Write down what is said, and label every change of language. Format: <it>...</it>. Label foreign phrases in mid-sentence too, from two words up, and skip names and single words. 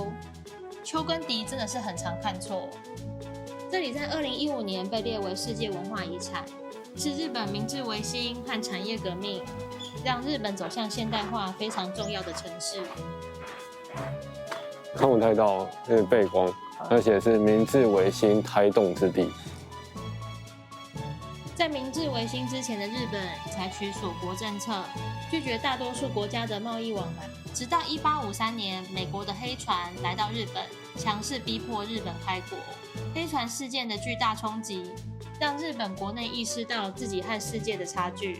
<zh>丘跟迪真的是很常看錯。這裡在2015年被列為世界文化遺產，是日本明治維新和產業革命讓日本走向現代化非常重要的城市。看不太到那個背光，而且是明治維新胎動之地。在明治維新之前的日本採取鎖國政策，拒絕大多數國家的貿易往來。直到1853年，美國的黑船來到日本，強勢逼迫日本開國。黑船事件的巨大衝擊，讓日本國內意識到自己和世界的差距。</zh>